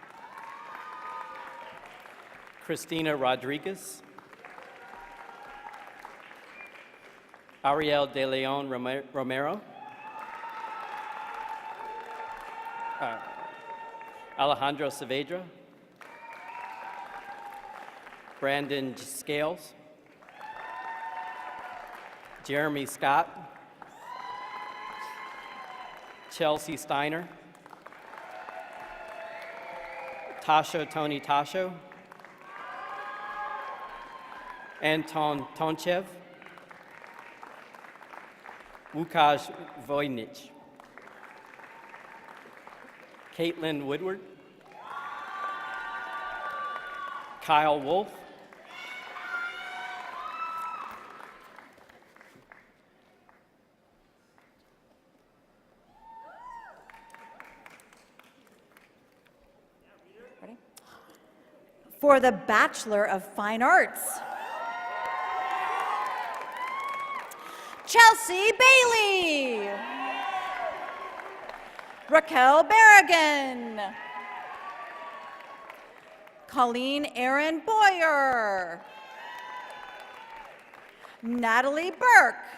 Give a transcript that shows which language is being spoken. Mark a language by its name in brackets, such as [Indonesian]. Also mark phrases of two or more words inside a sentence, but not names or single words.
[English] Christina Rodriguez. Ariel De Leon Romero. Alejandro Saavedra. Brandon Scales. Jeremy Scott. Chelsea Steiner. Tasho Tony Tasho. Anton Tonchev. Łukasz Wojnich. Caitlin Woodward. Kyle Wolf. Ready? For the Bachelor of Fine Arts, Chelsea Bailey. Raquel Barragan. Colleen Aaron Boyer. Natalie Burke.